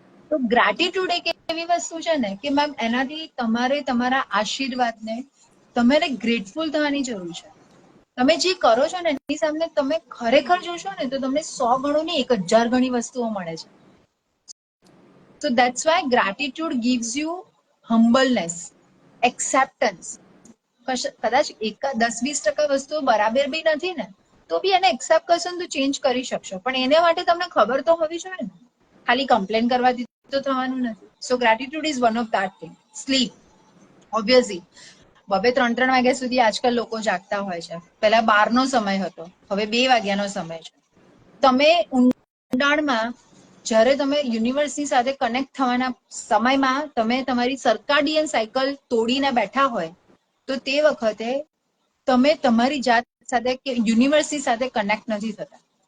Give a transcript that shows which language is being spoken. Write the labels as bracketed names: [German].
[Gujarati] તો ગ્રેટિટ્યુડ એક એવી વસ્તુ છે ને કે મેમ એનાથી તમારે તમારા આશીર્વાદને તમારે ગ્રેટફુલ થવાની જરૂર છે. તમે જે કરો છો ને એની સામે તમે ખરેખર જોશો ને તો તમને 100 ગણું નહીં 1000 ગણી વસ્તુઓ મળે છે. [English] So that's why gratitude gives you humbleness, acceptance. [Gujarati] કદાચ 10-20% વસ્તુઓ બરાબર બી નથી ને તો બી એને એક્સેપ્ટ કરશો ને તો ચેન્જ કરી શકશો, પણ એને માટે તમને ખબર તો હોવી જોઈએ ને. ખાલી કમ્પ્લેન કરવાથી તો થવાનું નથી. [English] So gratitude is one of that thing. [Gujarati] Slip obviously 2-3 વાગ્યા સુધી આજકાલ લોકો જાગતા હોય છે. પહેલા 12નો સમય હતો, હવે 2 વાગ્યાનો સમય છે. તમે ઊંડાણમાં જ્યારે તમે યુનિવર્સની સાથે કનેક્ટ થવાના સમયમાં તમે તમારી સર્કાડિયન સાયકલ તોડીને બેઠા હોય તો તે વખતે તમે તમારી જાત સાથે કે યુનિવર્સની સાથે કનેક્ટ નથી થતા.